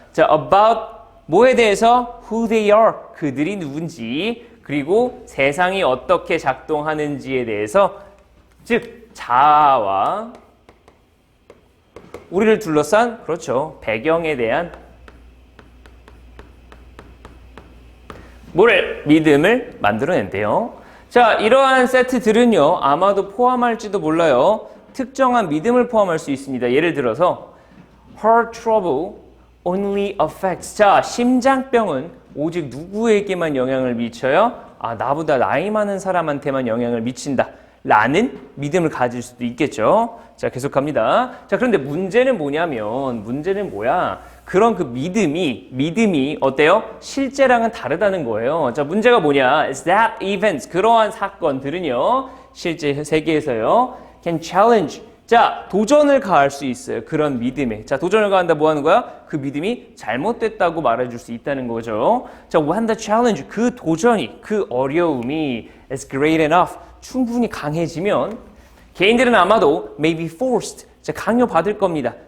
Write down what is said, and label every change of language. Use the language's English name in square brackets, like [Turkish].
[Korean] 자, about 뭐에 대해서? [English] who they are, [Korean] 그들이 누군지, 그리고 세상이 어떻게 작동하는지에 대해서, 즉 자아와 우리를 둘러싼, 그렇죠, 배경에 대한 믿음을 만들어낸대요. 자, 이러한 세트들은요, 아마도 포함할지도 몰라요. 특정한 믿음을 포함할 수 있습니다. 예를 들어서 [English] heart trouble only affects. [Korean] 자, 심장병은 오직 누구에게만 영향을 미쳐요? 아, 나보다 나이 많은 사람한테만 영향을 미친다. 라는 믿음을 가질 수도 있겠죠. 자, 계속합니다. 자, 그런데 문제는 뭐야? 그런 그 믿음이 어때요? 실제랑은 다르다는 거예요. 자, 문제가 뭐냐? [English] Is that events, [Korean] 그러한 사건들은요, 실제 세계에서요, [English] can challenge. [Korean] 자, 도전을 가할 수 있어요. 그런 믿음에. 자, 도전을 가한다 뭐 하는 거야? 그 믿음이 잘못됐다고 말해줄 수 있다는 거죠. 자, [English] when the challenge, [Korean] 그 도전이, 그 어려움이 [English] is great enough, [Korean] 충분히 강해지면 개인들은 아마도 [English] may be forced, [Korean] 자, 강요받을 겁니다.